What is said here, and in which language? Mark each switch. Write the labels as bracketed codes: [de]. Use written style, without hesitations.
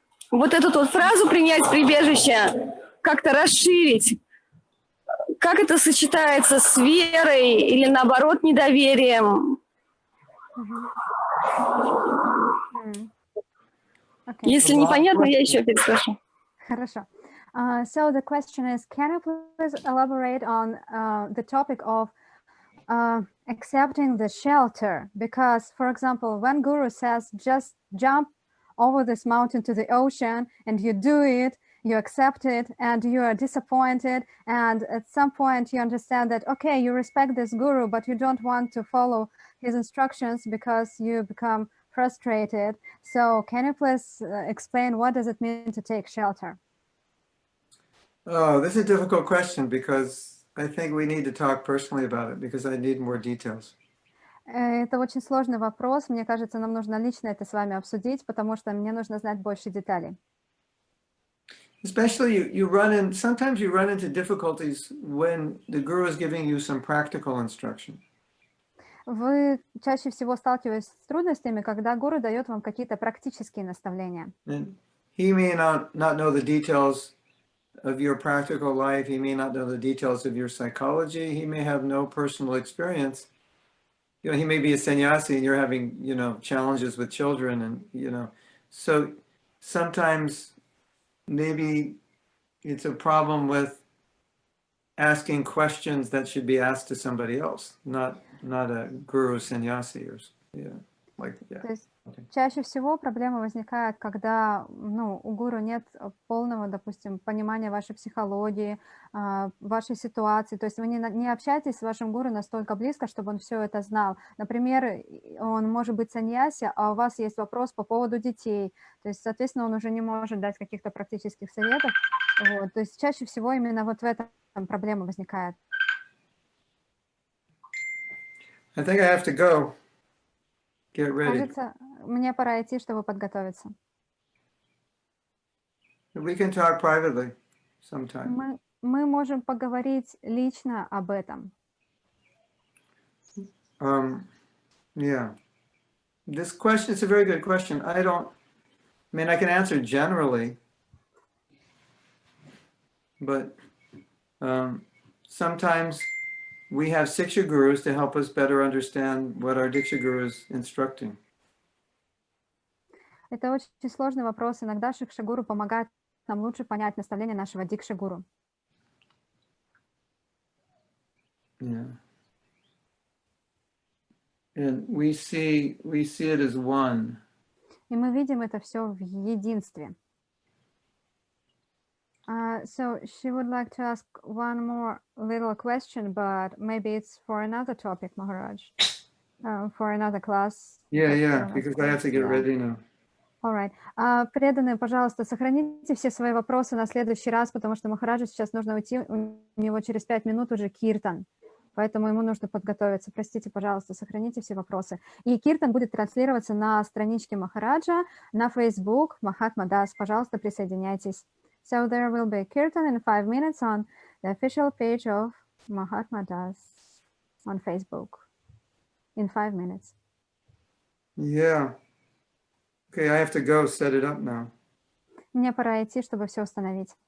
[ru] вот эту вот фразу «принять прибежище» как-то расширить. Как это сочетается с верой или, наоборот, недоверием? [en] Okay. [ru] Если непонятно, я еще переспрошу. Хорошо. [en] So the question is, can you please elaborate on the topic of accepting the shelter? Because, for example, when Guru says, just jump over this mountain to the ocean, and you do it, you accept it, and you are disappointed, and at some point you understand that, okay, you respect this Guru, but you don't want to follow his instructions because you become frustrated. So can you please explain what does it mean to take shelter? Oh, this is a difficult question because I think we need to talk personally about it because I need more details. [ru] Это очень сложный вопрос. Мне кажется, нам нужно лично это с вами обсудить, потому что мне нужно знать больше деталей. [en] Especially sometimes you run into difficulties when the guru is giving you some practical instruction. [ru] Вы чаще всего сталкиваетесь с трудностями, когда гуру дает вам какие-то практические наставления. [en] And he may not know the details of your practical life. He may not know the details of your psychology. He may have no personal experience. You know, he may be a sannyasi and you're having, challenges with children and, so sometimes maybe it's a problem with asking questions that should be asked to somebody else, not a guru sannyasi or, [ru] То есть чаще всего проблема возникает, когда у гуру нет полного, допустим, понимания вашей психологии, вашей ситуации. То есть вы не общаетесь с вашим гуру настолько близко, чтобы он все это знал. Например, он может быть саньяси, а у вас есть вопрос по поводу детей. То есть, соответственно, он уже не может дать каких-то практических советов. Вот. То есть чаще всего именно вот в этом проблема возникает. [en] I think I have to go. Get ready. [ru] Кажется, мне пора идти, чтобы подготовиться. [en] We can talk privately sometime. [ru] Мы можем поговорить лично об этом. [en] Yeah. This question is a very good question. I can answer generally, but sometimes we have Siksha gurus to help us better understand what our Diksha guru is instructing. [ru] Это очень сложный вопрос. Иногда Шикша-гуру помогает нам лучше понять наставление нашего Дикша-гуру. [en] Yeah. And we see it as one. [ru] И мы видим это все в единстве. [en] So she would like to ask one more little question, but maybe it's for another topic, Maharaj, for another class. Yeah, because I have to get ready now. All right. [ru] Преданные, пожалуйста, сохраните все свои вопросы на следующий раз, потому что Махараджу сейчас нужно уйти, у него через 5 минут уже киртан, поэтому ему нужно подготовиться. Простите, пожалуйста, сохраните все вопросы. И киртан будет транслироваться на страничке Махараджа, на Facebook, Махатма Das. Пожалуйста, присоединяйтесь. [en] So there will be kirtan in 5 minutes on the official page of Mahatma Das on Facebook. In 5 minutes. Yeah. Okay, I have to go set it up now. [ru] Мне пора идти, чтобы все установить.